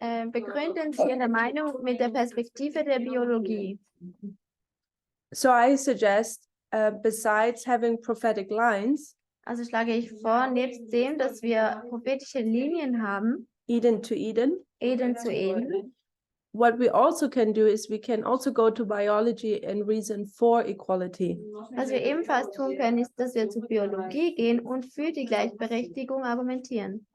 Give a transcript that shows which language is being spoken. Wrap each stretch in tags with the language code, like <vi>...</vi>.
<de>begründen sie ihre Meinung mit der Perspektive der Biologie.</de> <en>So I suggest, besides having prophetic lines,</en> <de>Also schlage ich vor, nebst dem, dass wir prophetische Linien haben,</de> <en>Eden to Eden,</en> <de>Eden zu Eden,</de> <en>what we also can do is we can also go to biology and reason for equality.</en> <de>was wir ebenfalls tun können, ist, dass wir zur Biologie gehen und für die Gleichberechtigung argumentieren.</de>